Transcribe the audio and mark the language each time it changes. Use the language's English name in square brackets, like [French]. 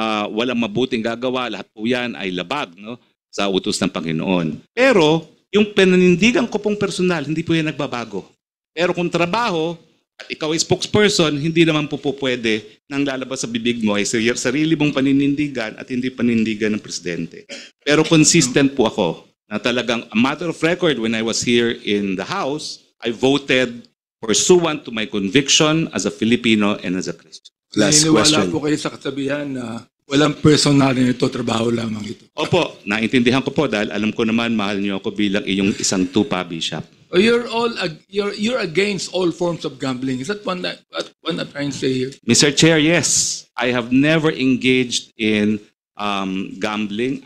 [Filipino] Walang mabuting gagawa, lahat po yan ay labag, no, sa utos ng Panginoon. Pero yung paninindigan ko pong personal, hindi po yan nagbabago. Pero kung trabaho, at ikaw ay spokesperson, hindi naman po pwede nang lalabas sa bibig mo ay sarili mong paninindigan at hindi panindigan ng presidente. Pero consistent po ako na talagang [English] a matter of record when I was here in the House, I voted pursuant to my conviction as a Filipino and as a Christian. Last [Filipino] Naniniwala [English] question. [Filipino] po kayo sa kasabihan na walang personal nito, trabaho lamang ito. Opo, naintindihan ko po dahil alam ko naman mahal niyo ako bilang iyong isang tupa, Bishop. [English] You're against all forms of gambling. Is that what I'm trying to say here? Mr. Chair, yes. I have never engaged in gambling.